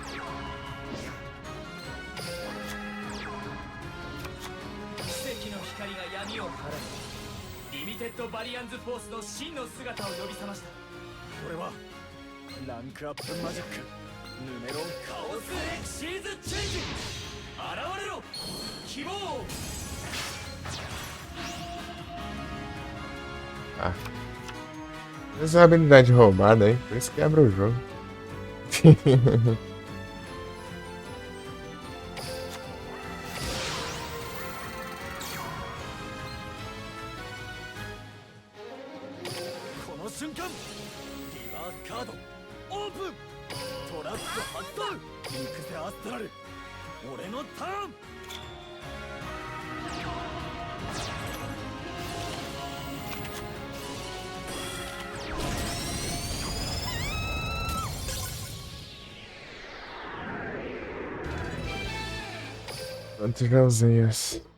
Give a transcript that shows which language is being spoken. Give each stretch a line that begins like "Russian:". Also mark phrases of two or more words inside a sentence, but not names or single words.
Japanese: 奇跡の光が闇を晴らすリミテッドバリアンズフォースの真の姿を呼び覚ました俺はランクアップマジックヌメロンカオスエクシーズチェンジ現れろ希望 ah.
Portuguese: Essa é uma habilidade roubada aí, por isso quebra o jogo.
Japanese: この瞬間リバースカードオープントラップ発動インクゼアストラル俺のターン
Portuguese: Quantos já usei essa?